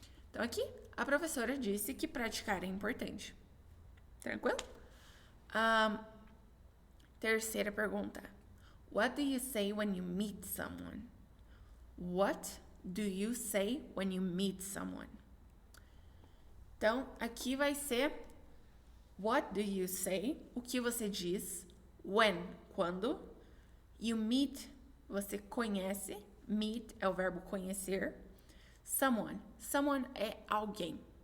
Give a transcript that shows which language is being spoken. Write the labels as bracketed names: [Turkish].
[Portuguese] Então, aqui, a professora disse que praticar é importante. Tranquilo? Terceira pergunta. [English] What do you say when you meet someone? What do you say when you meet someone? [Portuguese] Então, aqui vai ser [English] what do you say? [Portuguese] O que você diz? When? Quando? [English] You meet, [Portuguese] você conhece. Meet é o verbo conhecer. Someone. Someone é alguém.